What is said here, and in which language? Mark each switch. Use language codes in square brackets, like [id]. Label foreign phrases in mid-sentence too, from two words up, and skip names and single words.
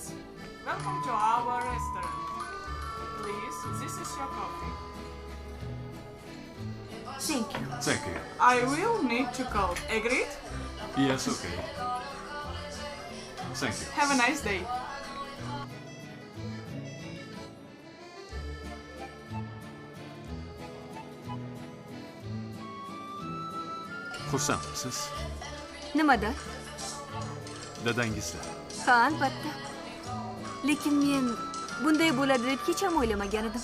[en] Welcome to our restaurant. Please, this is your coffee. Thank you. Thank you. I will need to call. Agreed? Yes, okay. Thank you. Have a nice day. [uz] Xursandmisiz? Nimada? Dadangizda. Ha, albatta. Lekin men bunday bo'ladi deb hech ham o'ylamagan edim.